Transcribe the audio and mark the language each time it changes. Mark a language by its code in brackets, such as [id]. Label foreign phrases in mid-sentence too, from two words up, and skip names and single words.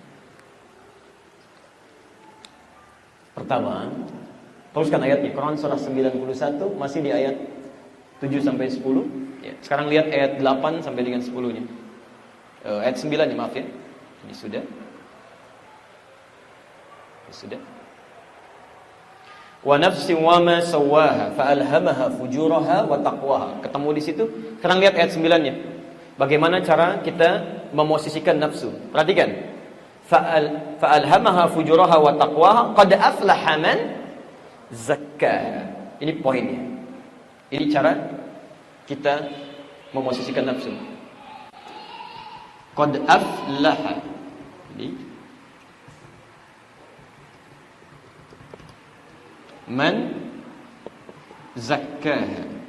[id] Pertama, teruskan ayatnya. Quran surah 91 masih di ayat 7 sampai 10. Ya, sekarang lihat ayat 8 sampai dengan 10-nya. Ayat 9 ya, maaf ya. Ini sudah. Sudah. [ar] ونفس وما سواها فألهمها فجورها وتقواها. [id] Ketemu di situ. Sekarang lihat ayat 9-nya. Bagaimana cara kita memosisikan nafsu? Perhatikan. [ar] فألهمها فجورها وتقواها قد أفلح من زكاها. [id] Ini poinnya. Ini cara kita memosisikan nafsu. [ar] قد أفلح. Jadi من زكاها.